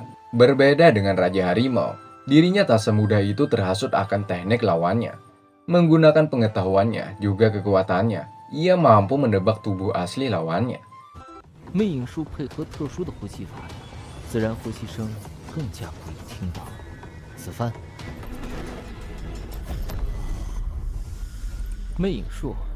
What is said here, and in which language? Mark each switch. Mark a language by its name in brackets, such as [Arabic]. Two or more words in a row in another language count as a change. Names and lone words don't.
[Indonesian] Berbeda dengan Raja Harimau, dirinya tak semudah itu terhasut akan teknik lawannya. Menggunakan pengetahuannya juga kekuatannya, ia mampu menebak tubuh asli lawannya. [Chinese] 魅影术配合特殊的呼吸法，自然呼吸声更加不易听到。此番，魅影术。